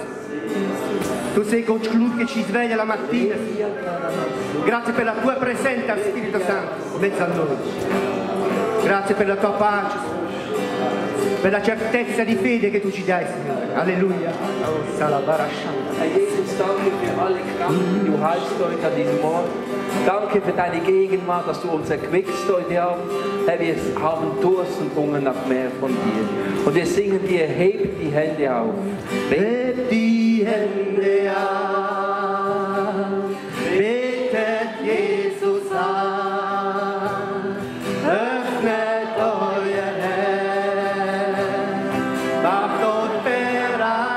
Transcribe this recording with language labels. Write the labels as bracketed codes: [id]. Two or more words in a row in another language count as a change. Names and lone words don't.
[it] Tu sei colui che ci sveglia la mattina, Signore. Grazie per la tua presenza, Spirito Santo, in mezzo a noi. Grazie per la tua pace, Signore, per la certezza di fede che tu ci dai, Signore. Alleluia. [de] Herr Jesus, danke für alle Kraft, die du heilst heute an diesem Morgen. Danke für deine Gegenwart, dass du uns erquickst heute Abend. Herr, wir haben Durst und Hunger nach mehr von dir. Und wir singen dir, hebt die Hände auf. Hebt die Hände auf, betet Jesus an, öffnet euer Herz, macht uns bereit,